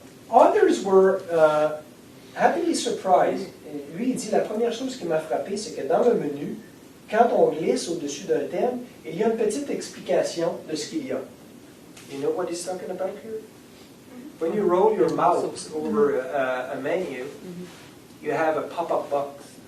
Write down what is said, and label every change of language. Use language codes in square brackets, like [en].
[en] Others were happily surprised. [fr] Lui, il dit, la première chose qui m'a frappé, c'est que dans le menu, quand on glisse au-dessus d'un thème, il y a une petite explication de ce qu'il y a. [en] You know what he's talking about here? When you roll your mouse over a menu, you have a pop-up box.